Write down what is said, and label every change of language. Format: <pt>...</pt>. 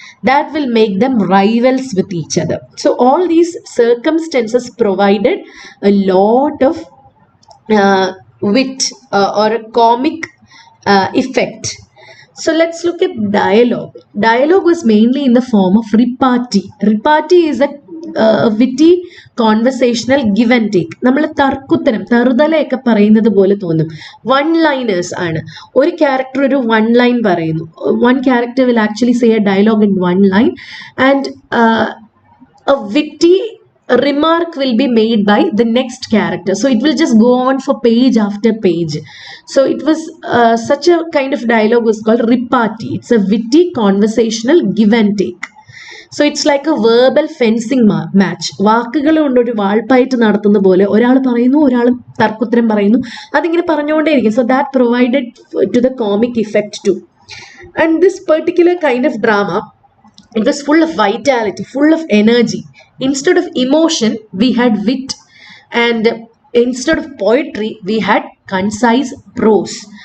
<en>That will make them rivals with each other. So all these circumstances provided a lot of wit or a comic effect. So let's look at dialogue. Dialogue was mainly in the form of repartee. Repartee is a witty conversational give and take.</en> <ml>നമ്മൾ തർക്കുത്തരം തറുതലയൊക്കെ പറയുന്നത് പോലെ തോന്നും. One liners ആണ്. ഒരു character ഒരു one line പറയുന്നു.</ml> <en>One character will actually say a dialogue in one line and a witty remark will be made by the next character. So it will just go on for page after page. So it was such a kind of dialogue was called repartee. It's a witty conversational give and take. So it's like a verbal fencing match.</en> <ml>വാക്കുകൾ കൊണ്ട് ഒരു വാൾപ്പായിട്ട് നടത്തുന്ന പോലെ ഒരാൾ പറയുന്നു, ഒരാൾ തർക്കുത്തരം പറയുന്നു, അതിങ്ങനെ പറഞ്ഞുകൊണ്ടേയിരിക്കും.</ml> <en>So that provided to the comic effect too. And this particular kind of drama, it was full of vitality, full of energy. Instead of emotion, we had wit, and instead of poetry, we had concise prose.</en>